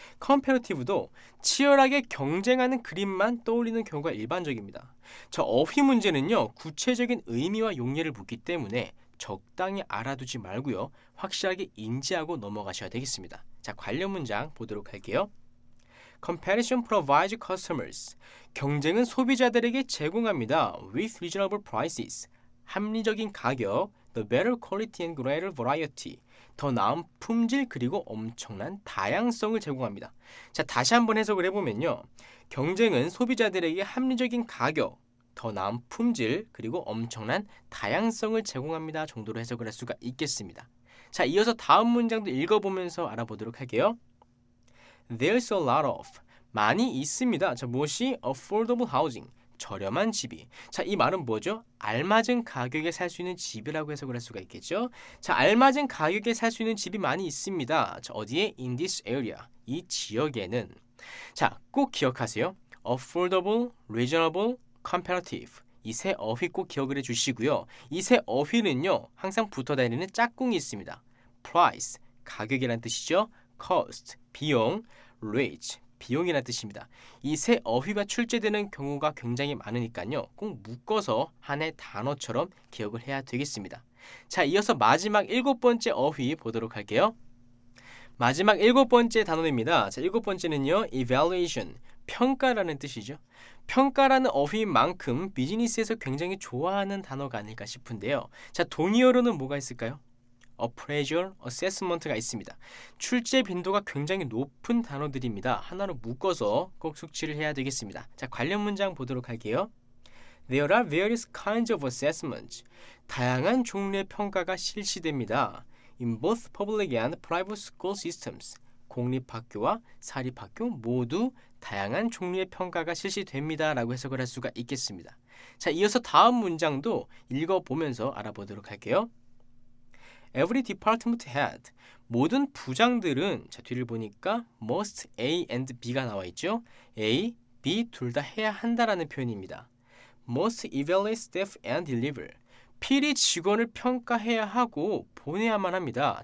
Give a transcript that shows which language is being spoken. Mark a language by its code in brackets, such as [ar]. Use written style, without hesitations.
[ko] comparative도 치열하게 경쟁하는 그림만 떠올리는 경우가 일반적입니다. 자, 어휘 문제는요. 구체적인 의미와 용례를 묻기 때문에 적당히 알아두지 말고요. 확실하게 인지하고 넘어가셔야 되겠습니다. 자, 관련 문장 보도록 할게요. [en] Competition provides customers. [ko] 경쟁은 소비자들에게 제공합니다. [en] With reasonable prices. [ko] 합리적인 가격, [en] the better quality and greater variety. [ko] 더 나은 품질 그리고 엄청난 다양성을 제공합니다. 자, 다시 한번 해석을 해보면요. 경쟁은 소비자들에게 합리적인 가격, 더 나은 품질 그리고 엄청난 다양성을 제공합니다. 정도로 해석을 할 수가 있겠습니다. 자, 이어서 다음 문장도 읽어보면서 알아보도록 할게요. [en] There's a lot of. [ko] 많이 있습니다. 자, 무엇이? [en] affordable housing. [ko] 저렴한 집이. 자, 이 말은 뭐죠? 알맞은 가격에 살 수 있는 집이라고 해석을 할 수가 있겠죠. 자, 알맞은 가격에 살 수 있는 집이 많이 있습니다. 자, 어디에? [en] In this area. [ko] 이 지역에는. 자, 꼭 기억하세요. [en] affordable, reasonable, comparative. [ko] 이 세 어휘 꼭 기억을 해주시고요. 이 세 어휘는요. 항상 붙어 다니는 짝꿍이 있습니다. price, 가격이란 뜻이죠. cost, 비용, rate, 비용이라는 뜻입니다. 이 세 어휘가 출제되는 경우가 굉장히 많으니까요. 꼭 묶어서 하나의 단어처럼 기억을 해야 되겠습니다. 자, 이어서 마지막 일곱 번째 어휘 보도록 할게요. 마지막 일곱 번째 단어입니다. 자, 일곱 번째는요. evaluation, 평가라는 뜻이죠. 평가라는 어휘인 만큼 비즈니스에서 굉장히 좋아하는 단어가 아닐까 싶은데요. 자, 동의어로는 뭐가 있을까요? appraisal, assessment가 있습니다. 출제 빈도가 굉장히 높은 단어들입니다. 하나로 묶어서 꼭 숙지를 해야 되겠습니다. 자, 관련 문장 보도록 할게요. [en] There are various kinds of assessments. [ko] 다양한 종류의 평가가 실시됩니다. [en] In both public and private school systems. [ko] 공립학교와 사립학교 모두 다양한 종류의 평가가 실시됩니다. 라고 해석을 할 수가 있겠습니다. 자, 이어서 다음 문장도 읽어보면서 알아보도록 할게요. [en] Every department head. [ko] 모든 부장들은, 자, 뒤를 보니까 [en] must A and B [ko] 가 나와 있죠. A, B 둘 다 해야 한다라는 표현입니다. [en] must evaluate staff and deliver. [ko] 필히 직원을 평가해야 하고 보내야만 합니다.